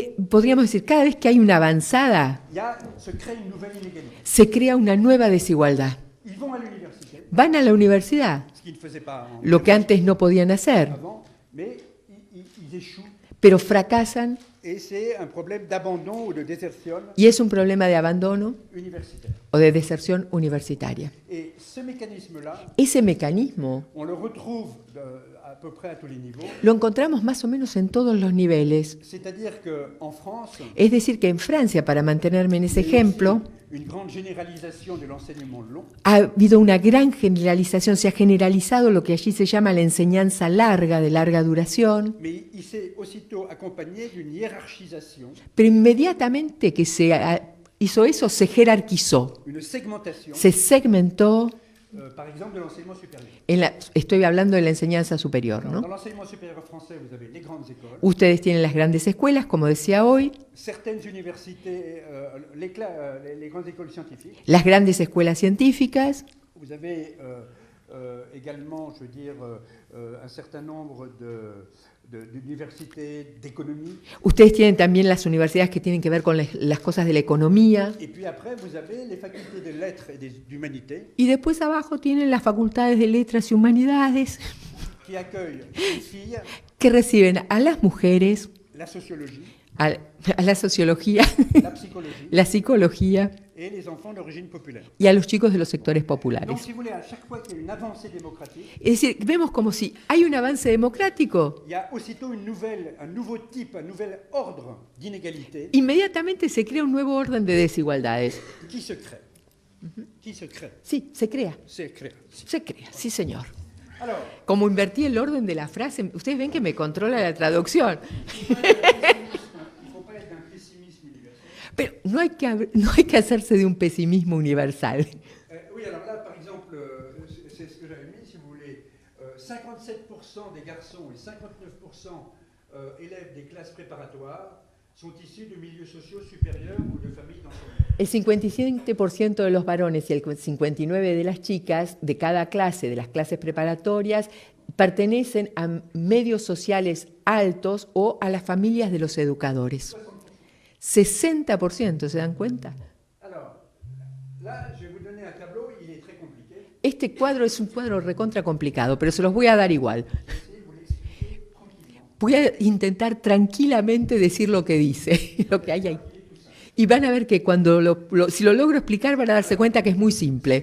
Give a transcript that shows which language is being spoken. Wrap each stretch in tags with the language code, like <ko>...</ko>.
<es>Podríamos decir, cada vez que hay una avanzada,</es> <fr>se crée une nouvelle inégalité.</fr> <es>se crea una nueva desigualdad.</es> <fr>Ils vont à l'université,</fr> <es>Van a la universidad,</es> <fr>ce qu'ils ne faisaient pas</fr> <es>lo que antes no podían hacer,</es> <fr>avant, mais ils échouent.</fr> <es>pero fracasan</es> <fr>Et c'est un problème d'abandon ou de désertion</fr> <es>y es un problema de abandono</es> <fr>universitaire.</fr> <es>o de deserción universitaria.</es> <fr>Et ce mécanisme-là,</fr> <es>Ese mecanismo</es> <fr>on le retrouve à peu près à tous les niveaux.</fr> <es>lo encontramos más o menos en todos los niveles.</es> <fr>C'est-à-dire qu'en France,</fr> <es>Es decir, que en Francia, para mantenerme en ese</es> <fr>il y a</fr> <es>ejemplo,</es> <fr>aussi une grande généralisation de l'enseignement long.</fr> <es>ha habido una gran generalización, se ha generalizado lo que allí se llama la enseñanza larga, de larga duración,</es> <fr>Mais il s'est aussitôt accompagné d'une hiérarchisation,</fr> <es>pero inmediatamente que se hizo eso, se jerarquizó,</es> <fr>une segmentation,</fr> <es>se segmentó.</es> <fr>par exemple, de l'enseignement supérieur.</fr> <es>Estoy hablando de la enseñanza superior,</es> <fr>Dans</fr> <es>¿no?</es> <fr>l'enseignement supérieur français, vous avez les grandes écoles,</fr> <es>Ustedes tienen las grandes escuelas, como decía hoy,</es> <fr>certaines universités, les grandes écoles scientifiques.</fr> <es>las grandes escuelas científicas,</es> <fr>Vous avez également, je veux dire, un certain nombre d'universités d'économie.</fr> <es>ustedes tienen también las universidades que tienen que ver con las cosas de la economía,</es> <fr>Et puis après, vous avez les facultés de lettres et d'humanité</fr> <es>y después abajo tienen las facultades de letras y humanidades,</es> <fr>qui accueillent les filles,</fr> <es>que reciben a las mujeres,</es> <fr>la sociologie,</fr> <es>a la sociología,</es> <fr>la psychologie</fr> <es>la psicología</es> <fr>et les enfants d'origine populaire.</fr> <es>y a los chicos de los sectores</es> <fr>Donc,</fr> <es>populares.</es> <fr>si vous voulez, à chaque fois qu'il y a une avancée démocratique,</fr> <es>Es decir, vemos como si hay un avance democrático,</es> <fr>il y a aussitôt un nouveau type, un nouvel ordre d'inégalité</fr> <es>inmediatamente se crea un nuevo orden de desigualdades.</es> <fr>qui se crée. Qui se crée.</fr> <es>Sí, se crea,</es> <fr>Se crée.</fr> <es>se crea, sí señor.</es> <fr>Alors,</fr> <es>Como invertí el orden de la frase, ustedes ven que me controla la traducción.</es> <fr>il ne faut pas être d'un pessimisme universel.</fr> <es>Pero no hay que hacerse de un pesimismo universal.</es> <fr>Oui, alors là, par exemple, c'est ce que j'avais mis, si vous voulez, 57% des garçons et 59% élèves des classes préparatoires sont issus de milieux sociaux supérieurs ou de familles d'enseignants.</fr> <es>El 57% de los varones y el 59% de las chicas de cada clase, de las clases preparatorias, pertenecen a medios sociales altos o a las familias de los educadores. 60%, ¿se dan cuenta?</es> <fr>Alors, là, je vais vous donner un tableau, il est très compliqué.</fr> <es>Este cuadro es un cuadro recontra complicado, pero se los voy a dar igual.</es> <fr>Je vais essayer de vous l'expliquer tranquillement.</fr> <es>Voy a intentar tranquilamente decir lo que dice, lo que hay ahí. Y van a ver que cuando si lo logro explicar van a darse cuenta que es muy simple.</es>